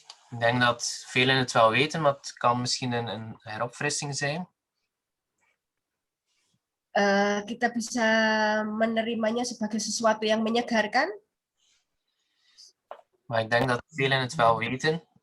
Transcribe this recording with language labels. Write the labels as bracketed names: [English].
[Dutch] Ik denk dat velen het wel weten, maar het kan misschien een heropfrissing zijn. [Indonesian] Kita bisa menerimanya sebagai sesuatu yang menyegarkan. [Dutch] Maar ik denk dat velen het wel weten.